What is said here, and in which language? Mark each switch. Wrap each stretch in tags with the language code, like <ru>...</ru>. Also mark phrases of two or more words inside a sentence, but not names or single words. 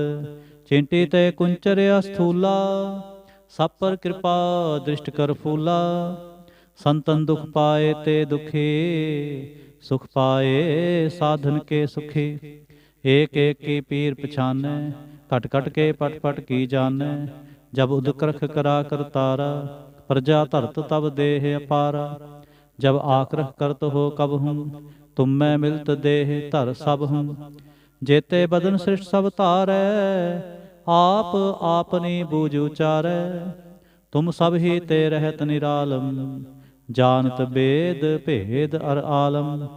<hi>चिंटी ते कुंचरिया स्थूला, सभ पर किरपा दृष्ट कर फूला। संतन दुख पाए ते दुखी, सुख पाए साधन के सुखी। एक एक की पीर पछानै, घट घट के पट पट की जाणै।</hi> <bra>जब उदकरख करा करतारा, प्रजा धरत तब देह अपारा। जब आक्रह करत हो कब हूँ, तुम मैं मिलत देह धर सब हूँ। जेते बदन सृष्ट सब धारै, आप आपनी बूझ उचारै। तुम सब ही ते रहत निरालम, जानत बेद भेद अर आलम।</bra>